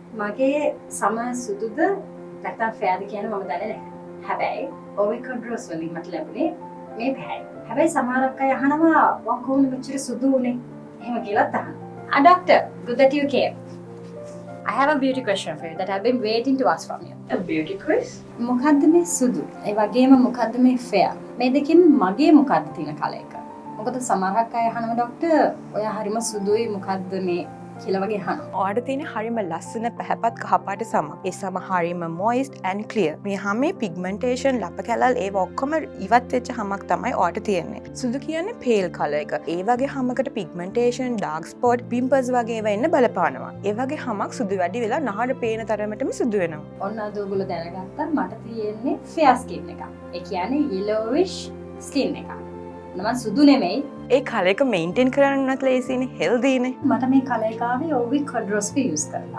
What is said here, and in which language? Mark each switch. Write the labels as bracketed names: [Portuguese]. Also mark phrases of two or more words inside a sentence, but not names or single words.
[Sinhala] මගේ සම සුදුද නැත්තම් ෆෙයාද කියන මම දන්නේ නැහැ. හැබැයි ඔවිකොඩ්‍රොස් වලින් මට ලැබුණේ මේ පැහැයි. හැබැයි සමහරක් අය අහනවා කොහොමද මෙච්චර සුදු උනේ? එහෙම කියලාත් අහනවා. [English] Doctor, good that you came. I have a beauty question for you that I've been waiting to ask from you. A beauty quiz? [Sinhala] මොකද්ද මේ සුදු? ඒ වගේම මොකද්ද මේ ෆෙයා? මේ දෙකෙන් මගේ මොකද්ද තියෙන කල එක? මොකද සමහරක් අය අහනවා ડોක්ටර් ඔයා හරිම සුදුයි මොකද්ද මේ කියලා වගේ අහනවා. ඔයාට තියෙන හරිම ලස්සන පැහැපත් කහපාට සම. ඒ සම හරිම [English] moist and clear. [Sinhala] මේ හැමේ pigmentation ලප කැලල් ඒව ඔක්කොම ඉවත් වෙච්ච හමක් තමයි ඔයාට තියෙන්නේ. සුදු කියන්නේ [English] pale color [Sinhala] එක. ඒ වගේ හමකට [English] pigmentation, dark spot, pimples [Sinhala] වගේ ඒවා එන්න බලපානවා. ඒ වගේ හමක් සුදු වැඩි වෙලා නහර පේන තරමටම සුදු වෙනවා. ඔන්න අද ඔයගොල්ලෝ දැනගත්තා මට තියෙන්නේ [English] fair skin [Sinhala] එකක්. ඒ කියන්නේ [English] yellowish skin [Sinhala] එකක්. මම සුදු නෙමෙයි. ඒ කල එක මේන්ටේන් කරන්නත් ලේසියිනේ, හෙල්දීනේ. මට මේ කල එක ආවේ ඔවිකොඩ්‍රොස් යූස් කරලා.